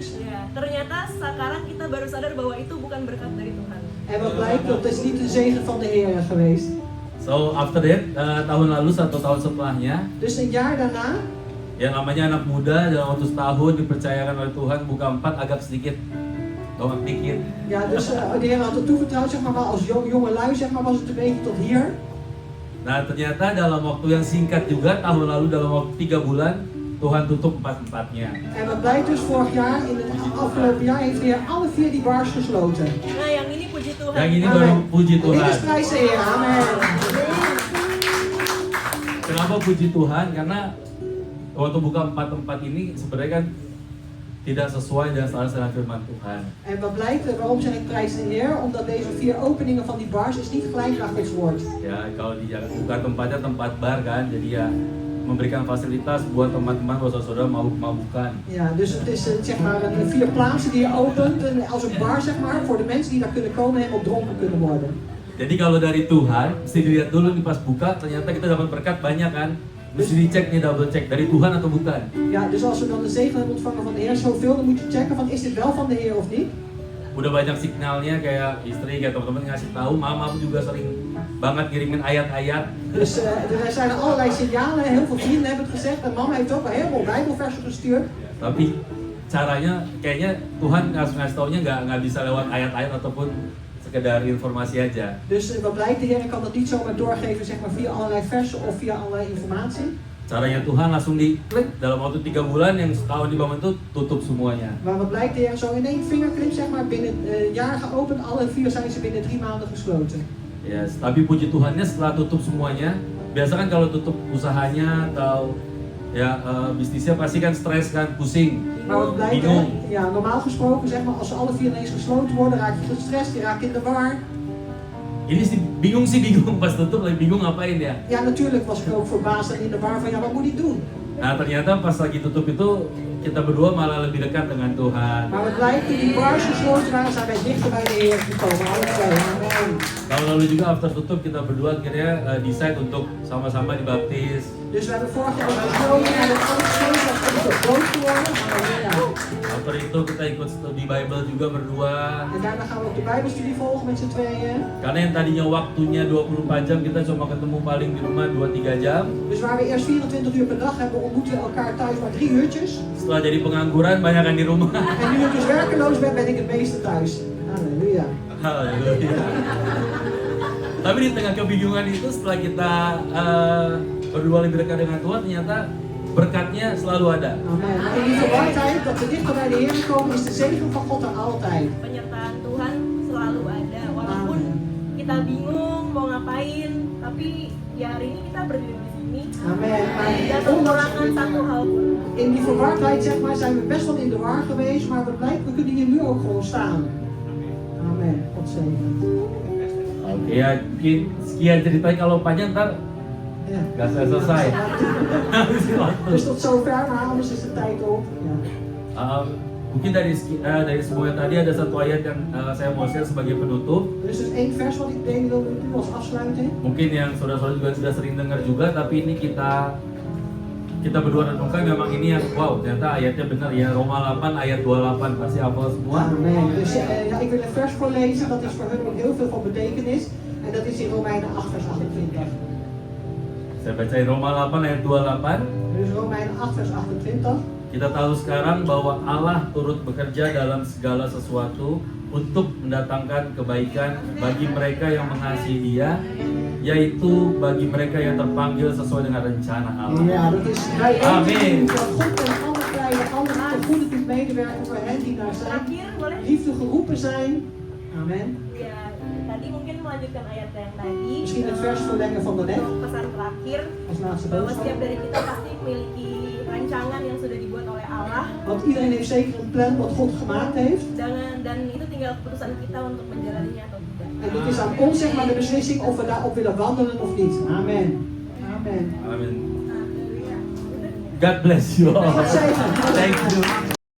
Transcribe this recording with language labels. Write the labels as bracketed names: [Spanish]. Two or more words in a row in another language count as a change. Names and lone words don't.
[Indonesian] Ya, ternyata sekarang kita baru sadar bahwa itu bukan berkat dari Tuhan. [Dutch] En wat blijkt, dat is niet de zegen van de Heer geweest. [English] So after that, [Indonesian] tahun lalu 1 tahun setelahnya, [Dutch] Dus een jaar daarna, [Indonesian] yang namanya anak muda dalam waktu setahun dipercayakan oleh Tuhan buka 4 agak sedikit dongak dikit. [Dutch] ja, dus de Heer had het toevertrouwd, zeg maar als jonge lui, zeg maar, was het een beetje tot hier. [Indonesian] Nah ternyata dalam waktu yang singkat juga, tahun lalu dalam waktu 3 bulan Tuhan tutup 4-4-nya. [Dutch] En wat blijkt dus, vorig jaar, in het afgelopen jaar, heeft de Heer alle 4 die bars gesloten. [Indonesian] Nah, yang ini puji Tuhan. Yang ini baru puji [Dutch] Dit [Indonesian] Tuhan. [Dutch] is prijs de Heer, amen. [Indonesian] Kenapa puji Tuhan? Karena waktu buka 4 tempat ini sebenarnya kan tidak sesuai dengan saran firman Tuhan. [Dutch] En wat blijkt, waarom zeg ik prijs de Heer? Omdat deze 4 openingen van die bars is niet gelijk naar Gods woord. [Indonesian] Ya kalau di buka tempatnya tempat bar kan, jadi ya memberikan fasilitas buat teman-teman, buat saudara mau mabukan. [Dutch] Ja, dus het is zeg maar 4 plaatsen die je opent als een bar, zeg maar, voor de mensen die daar kunnen komen en op dronken kunnen worden. [Indonesian] Jadi kalau dari Tuhan, mesti dilihat dulu nih pas buka, ternyata kita dapat berkat banyak kan. Mesti dicek nih, [English] double check, [Indonesian] dari Tuhan atau bukan. [Dutch] Ja, dus als we dan de zegen hebben ontvangen van de Heer zoveel, dan moet je checken van is dit wel van de Heer of niet. [Indonesian] Udah banyak signalnya kayak istri, kayak teman-teman ngasih tahu, mama juga sering banget ngirimin ayat-ayat. [Dutch] Dus er zijn er allerlei signalen, heel veel vrienden hebben het gezegd en mama heeft ook al heel veel bijbelversen gestuurd. [Indonesian] Tapi caranya kayaknya Tuhan ngasih taunya nggak bisa lewat ayat-ayat ataupun sekedar informasi aja. [Dutch] Dus wat blijkt, de Heer kan dat niet zomaar doorgeven, zeg maar, via allerlei versen of via allerlei informatie. [Indonesian] Caranya Tuhan langsung diklik dalam waktu 3 bulan yang setahun dibangun itu tutup semuanya. [Dutch] Maar wat blijkt, de Heer zo in één vingerknip, zeg maar, binnen een jaar geopend, alle 4 zijn ze binnen 3 maanden gesloten. [Indonesian] Yes, tapi puji Tuhannya setelah tutup semuanya, biasa kan kalau tutup usahanya atau ya bisnisnya pasti kan stres kan, pusing. [Dutch] Maar wat blijkt, [Indonesian] Bingung. [Dutch] ja, normaal gesproken, zeg maar, als ze alle 4 ineens gesloten worden, raak je gestrest, je raakt in de war. [Indonesian] Ini sih bingung pas tutup, lagi bingung ngapain ya. [Dutch] Ja, natuurlijk was ik ook verbaasd en in de war van, ja, wat moet ik doen? [Indonesian] Nah ternyata pas lagi tutup itu kita berdua malah lebih dekat dengan Tuhan. [Dutch] Maar wat blijkt, toen die bars gesloten waren, zijn wij dichter bij de Heer gekomen, alle 2. Amen. [Indonesian] Tahun lalu juga after tutup kita berdua akhirnya decide untuk sama-sama dibaptis. [Dutch] Dus we hebben vorig jaar besloten en het alles gegeven om op dood te worden. Halleluja. [Indonesian] After itu kita ikut studi Bible juga berdua. [Dutch] En daarna gaan we ook de Bijbelstudie volgen met z'n tweeën. [Indonesian] Karena yang tadinya waktunya 24 jam kita cuma ketemu paling di rumah 2-3 jam. [Dutch] Dus waar we eerst 24 uur per dag hebben, ontmoeten we elkaar thuis maar 3 uurtjes. [Indonesian] Setelah jadi pengangguran banyak kan di rumah. [Dutch] En nu ik dus werkeloos ben, ben ik het meeste thuis. Halleluja. [Indonesian] Haleluya. Tapi di tengah kebingungan itu setelah kita berdua lebih dekat dengan Tuhan, ternyata berkatnya selalu ada. Amen. [Dutch] Maar in die verwardheid, dat we dichter bij de Heer komen, is de zegen van God er altijd. [Indonesian] Penyertaan Tuhan selalu ada. Walaupun kita bingung mau ngapain, tapi ya hari ini kita berdiri di sini. Amen. Tidak [Dutch] Maar ondanks, [Indonesian] kekurangan satu hal pun. [Dutch] in die verwardheid, zeg maar, zijn we best wel in de war geweest, maar wat blijkt, we kunnen hier nu ook gewoon staan. Amen. God zegen. [Indonesian] Oke ya, mungkin sekian ceritanya, kalau panjang ntar [Dutch] Ja. [Indonesian] gak selesai. Habisin waktu. [Dutch] Dus tot zover, maar anders is de tijd op. Ja. [Indonesian] Mungkin dari semuanya tadi ada satu ayat yang saya mau share sebagai penutup. [Dutch] Er is dus 1 vers wat ik delen wil met u als afsluiting. [Indonesian] Mungkin yang saudara-saudara juga sudah sering dengar juga, tapi ini kita berdua renungkan, memang ini yang wow, ternyata ayatnya benar ya. Roma 8 ayat 28, pasti hafal semua. Amen. [Dutch] Dus ja, ik wil een vers voorlezen, dat is voor hun ook heel veel van betekenis. En dat is in Romeinen 8 vers 28. [Indonesian] Saya bacain Roma 8 ayat 28. [Dutch] Dus Romeinen 8 vers 28. [Indonesian] Kita tahu sekarang bahwa Allah turut bekerja dalam segala sesuatu untuk mendatangkan kebaikan bagi mereka yang mengasihi Dia, yaitu bagi mereka yang terpanggil sesuai dengan rencana Allah. [Dutch] Ja, dat is bij Amen. van God en alle vrije anderen ten goede doet medewerken voor hen die naar zijn [Indonesian] Terakhir boleh? [Dutch] liefde geroepen zijn. Amen. [Indonesian] Ya, tadi mungkin melanjutkan ayat yang tadi. [Dutch] Misschien het vers verlengen van daarnet. [Indonesian] Pesan terakhir [Dutch] Als laatste [Indonesian] bahwa setiap [Dutch] boodschap. [Indonesian] dari kita pasti memiliki rancangan yang sudah dibuat oleh Allah [Dutch] Want iedereen heeft zeker een plan wat God gemaakt heeft. [Indonesian] dan itu tinggal keputusan kita untuk menjalaninya atau tidak. [Dutch] En het is aan ons zeg maar de beslissing of we daarop willen wandelen of niet. Amen. Amen. [Indonesian] Amin. Haleluya. [English] God bless you all. [Dutch] God zegen. [English] Thank you.